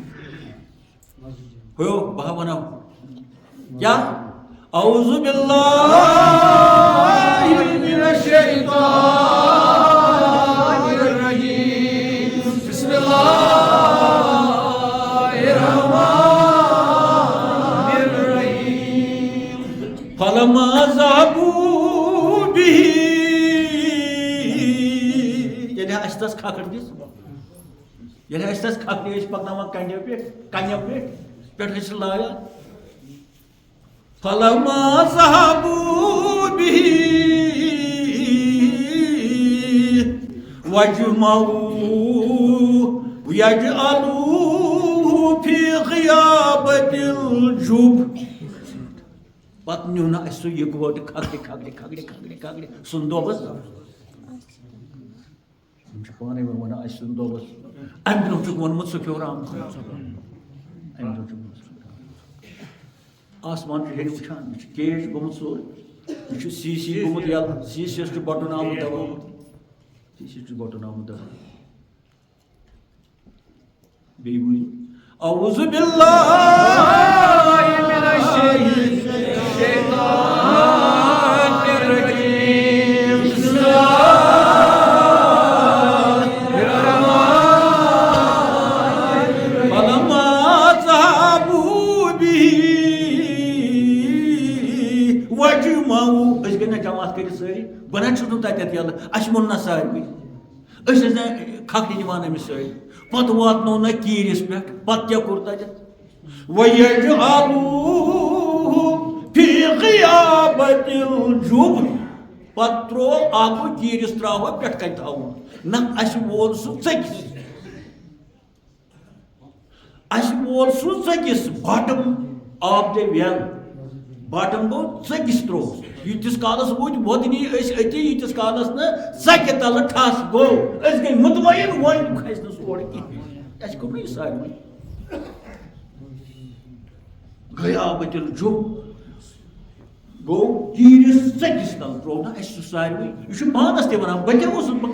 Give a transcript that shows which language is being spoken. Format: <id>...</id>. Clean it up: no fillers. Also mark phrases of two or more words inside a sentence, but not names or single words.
<ks>ہو بہٕ ہا وَنو کیٛاہ</ks> <ar>اعوذ باللہ من الشیطان الرجیم بسم اللہ الرحمن الرحیم فلما ذهبوا به</ar> <ks>ییٚلہِ اَسہِ تَس کھکھٕر دِژ ییٚلہِ اَسہِ تَس کھکھرِ ٲسۍ پَکناوان کَنٮ۪و پٮ۪ٹھ ٲسۍ لاگان</ks> <ar>فلما ذهبوا به وجمعوا يجعلوه في غيابة الجب</ar> <ks>پتہٕ نیوٗ نہٕ اَسہِ سُہ یِکوَٹہٕ کھکھرِ سُنٛد دۄبَس یِم چھِ پانَے وَنان اَسہِ سُنٛد دۄبَس اَمہِ برونٛہہ چھُکھ ووٚنمُت سُفیورام اَمہِ برونٛہہ چھُکھ آسمان چھُ ہیٚرِ وٕچھان یہِ چھُ کیش گوٚمُت سورُے یہِ چھُ سی سی گوٚمُت یَلہٕ سی سی یَس چھُ بَٹُن آمُت دَباوُن سی سی چھُ بَٹُن آمُت دَباوُن بیٚیہِ بوٗزِو</ks> <ar>اعوذ باللہ من الشیطان الرجیم بسم اللہ الرحمن فلما ذهبوا به</ar> <ks>وجمعوا أسۍ گٔے نہ جماعت کٔرِتھ سٲری بہٕ نہ چھُس نہٕ تَتٮ۪تھ یَلہٕ اَسہِ ووٚن نہ ساروٕے أسۍ ٲسۍ نہ کھکھرِ نِوان أمِس سۭتۍ پتہٕ واتنو نہ کیٖرِس پٮ۪ٹھ پتہٕ کیٛاہ کوٚر تَتٮ۪تھ</ks> <ar>وَيَجْعَلُوهُ فِي غِيَابَةِ الْجُبِّ</ar> <ks>پتہٕ ترٛوو اَکھ کیٖرِس ترٛاوہا پٮ۪ٹھ کَنہِ تھاوُن نہ اَسہِ وول سُہ ژٔکِس</ks> <en>bottom of the well</en> <ks>باٹم گوٚو ژٔکِس ترٛوو ییٖتِس کالَس وٲتۍ وۄدنی أسۍ أتی ییٖتِس کالَس نہٕ ژَکہِ تَلہٕ ٹھَس گوٚو أسۍ گٔے مُطمعین وۄنۍ کھسہِ نہٕ سورُے کِہیٖنۍ اَسہِ کوٚر نہٕ یہِ ساروٕے</ks> <ar>غیابۃ الجب</ar> <ks>گوٚو کیٖرِس ژٔکِس تَل ترٛوو نہ اَسہِ سُہ ساروٕے یہِ چھُ پانَس تہِ وَنان بہٕ کیٛاہ اوسُس بہٕ</ks>